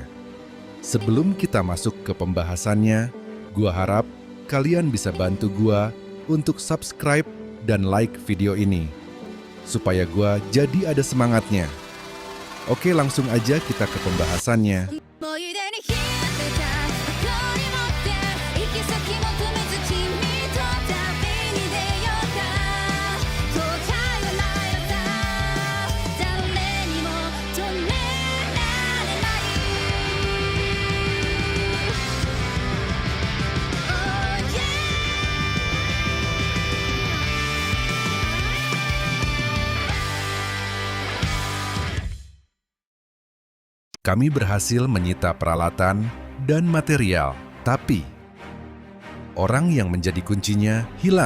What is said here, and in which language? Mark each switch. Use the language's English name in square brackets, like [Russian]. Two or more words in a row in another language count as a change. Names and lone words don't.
[Indonesian] Sebelum kita masuk ke pembahasannya, gua harap kalian bisa bantu gua untuk subscribe dan like video ini, supaya gua jadi ada semangatnya. Oke, langsung aja kita ke pembahasannya. [Japanese] 思い出に浸ってた誇り持って行き先求めず君と旅に出ようか後悔はないのさ誰にも止められない [English] Oh yeah [Indonesian] Kami berhasil menyita peralatan dan material, tapi orang yang menjadi kuncinya hilang.